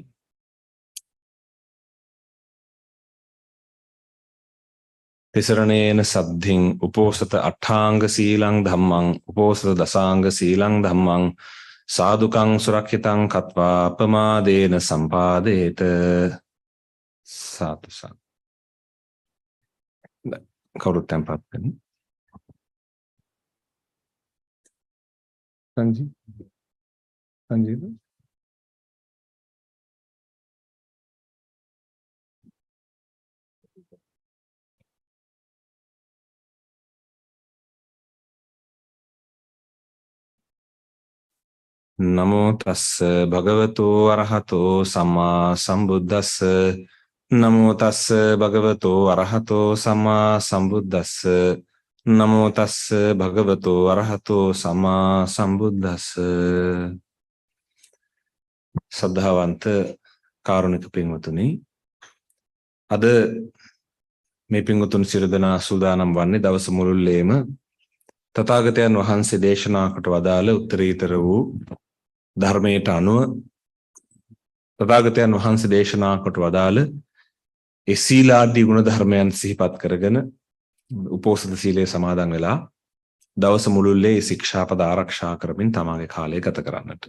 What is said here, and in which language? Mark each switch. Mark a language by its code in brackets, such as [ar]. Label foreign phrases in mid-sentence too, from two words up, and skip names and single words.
[pi] තිසරණේන සද්ධින් උපෝසත අට්ඨාංග සීලං ධම්මං උපෝසත දසාංග සීලං ධම්මං සාදුකං සුරක්ෂිතං කତ୍වා අපමාදේන සම්පාදේත. සාදු සාදු. [si] කවුරුත් tempත් වෙන්න. [pi] සංජීව නමෝ තස්ස භගවතු අරහතෝ සම්මා සම්බුද්දස්ස. නමෝ තස්ස භගවතු අරහතෝ සම්මා සම්බුද්දස්ස. නමෝ තස්ස භගවතු අරහතෝ සම්මා සම්බුද්දස්ස. [si] සද්ධාවන්ත කාරුණික පින්වතුනි, අද මේ පින්වතුන් සියලු දෙනා සූදානම් වන්නේ දවස මුළුල්ලේම තථාගතයන් වහන්සේ දේශනා කොට වදාළ උත්තරීතර වූ ධර්මයට අනුව තථාගතයන් වහන්සේ දේශනා කොට වදාළ ඒ සීලාදී ගුණ ධර්මයන් සිහිපත් කරගෙන උපෝසත සීලය සමාදන් වෙලා දවස මුළුල්ලේ ශික්ෂාපද ආරක්ෂා කරමින් තමාගේ කාලය ගත කරන්නට.